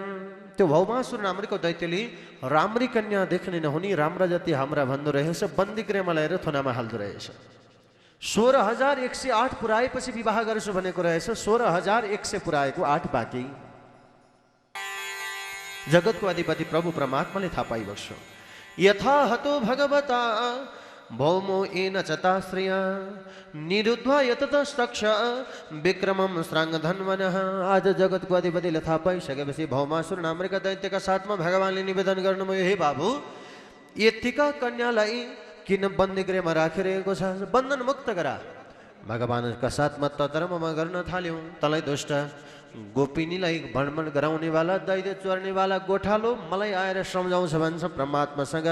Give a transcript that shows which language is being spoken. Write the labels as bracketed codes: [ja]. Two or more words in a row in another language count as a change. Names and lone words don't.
[ne] त्यो भौमासुर नामको दैत्यले राम्री कन्या देख्ने नहुने राम्रा जति हाम्रा भन्दो रहेछ, बन्दीगृहमा ल्याएर थुनामा हाल्दो रहेछ। 16,108 पुऱ्याएपछि विवाह गर्छु भनेको रहेछ, 16,100 पुऱ्याएको 8 बाँकी। जगतको अधिपति प्रभु परमात्माले थाहा पाइबक्स्यो, [sa] यथा हतो भगवता भौमो येन चताश्रय निरुद्ध्वा यततस्तक्ष विक्रमं श्राङ्गधन्वनः। [ne] आज जगतको अधिपतिले थाहा पाइसकेपछि भौमासुर नामका दैत्यका साथमा भगवानले निवेदन गर्नुभयो, हे बाबु यतिका कन्यालाई किन बन्दीगृहमा राखिरहेको छ, बन्धन मुक्त गरा। भगवानका साथमा तर्ममा गर्न थाल्यौँ, तँलाई दुष्ट गोपिनीलाई भणभण गराउनेवाला दैत्य चोर्नेवाला गोठालो मलाई आएर सम्झाउँछ भन्छ परमात्मासँग।